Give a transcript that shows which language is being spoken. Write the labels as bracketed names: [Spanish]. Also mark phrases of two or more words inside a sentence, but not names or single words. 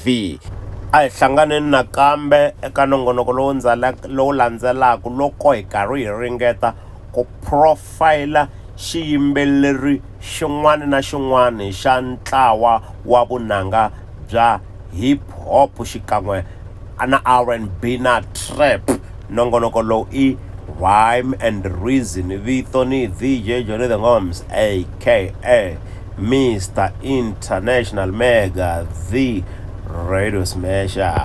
[Tsonga] A hi hlanganeni nakambe eka nongonoko lowu landzelaka loko hi karhi hi ringeta ku profile xiyimbeleri xin'wana na xin'wana xa ntlawa wa vunanga bya [English] hip hop [Tsonga] xikan'we na R&B na trap. Nongonoko lowu i Rhyme and Reason. Vito ni DJ Johnny the Ngoms aka Mr. International Mega the Radio Smasher.